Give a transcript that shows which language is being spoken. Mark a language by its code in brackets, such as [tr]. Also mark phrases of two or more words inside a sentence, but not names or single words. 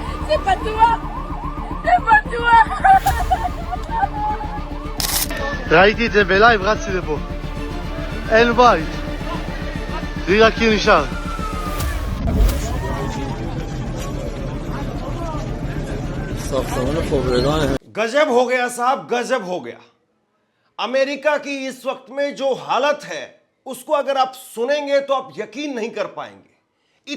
[he] Di Padua! Di Padua! ראיתי את זה בלייב, רצתי לפה. אין בית. תראי רק כי נשאר. [hi] गजब हो गया साहब, गजब हो गया। अमेरिका की इस वक्त में जो हालत है उसको अगर आप सुनेंगे तो आप यकीन नहीं कर पाएंगे।